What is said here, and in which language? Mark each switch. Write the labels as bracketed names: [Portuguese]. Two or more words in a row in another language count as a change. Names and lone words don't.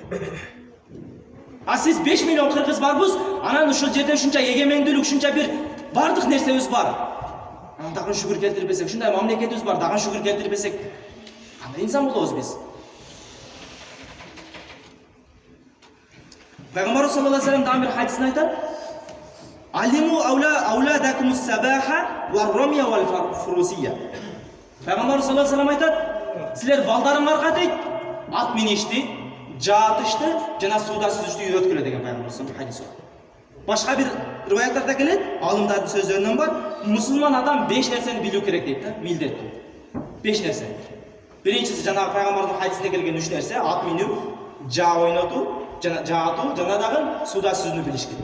[Kyrgyz] А сиз 5 миллион кыргыз барбыз, анан ушул жерде ушунча эгемендүүлүк, ушунча бир бардык нерсебиз бар. Анан дагы шүгүр келтирбесек, ушундай мамлекетибиз бар, дагы шүгүр келтирбесек, кандай инсан болобуз биз? [Arabic] Пайгамбар صلى الله عليه وسلم [Kyrgyz] дагы бир хадисин айтат: [Arabic] "علموا أولادكم السباحة والرماية والفروسية." [Kyrgyz] Пайгамбар [Arabic] صلى الله عليه وسلم [Kyrgyz] айтат: "Силер балдарыңарга дейт, ат миништи, жаатышты жана сууда сүзүштү үйрөткүлө" деген пайгамбар [Arabic] صلى الله عليه وسلم. [Kyrgyz] Башка бир риваяттарда келет, алымдардын сөздөрүнөн бар, мусулман адам 5 нерсени билүү керек дейт, милдеттүү. 5 нерсе. Биринчиси жанагы пайгамбардын хадисинде келген 3 нерсе: ат минүү, жаа ойнотуу, жаатуу, жана дагы сууда сүзүүнү билиш керек.